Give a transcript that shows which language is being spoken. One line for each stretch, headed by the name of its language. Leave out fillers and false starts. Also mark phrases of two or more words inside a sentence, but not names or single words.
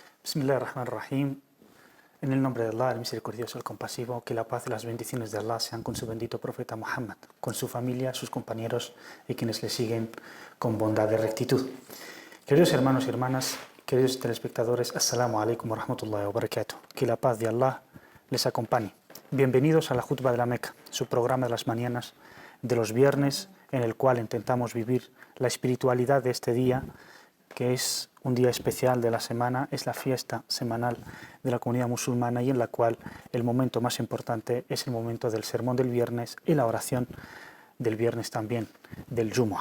Arabic: Bismillahirrahmanirrahim.
Spanish: En el nombre de Allah, el misericordioso, el compasivo, que la paz y las bendiciones de Allah sean con su bendito profeta Muhammad, con su familia, sus compañeros y quienes le siguen con bondad y rectitud. Queridos hermanos y hermanas, queridos telespectadores,
Arabic: السلام عليكم ورحمة الله وبركاته.
Spanish: Que la paz de Allah les acompañe. Bienvenidos a la Jutba de la Meca, su programa de las mañanas de los viernes, en el cual intentamos vivir la espiritualidad de este día, que es un día especial de la semana, es la fiesta semanal de la comunidad musulmana y en la cual el momento más importante es el momento del sermón del viernes y la oración del viernes también, del Jumu'ah.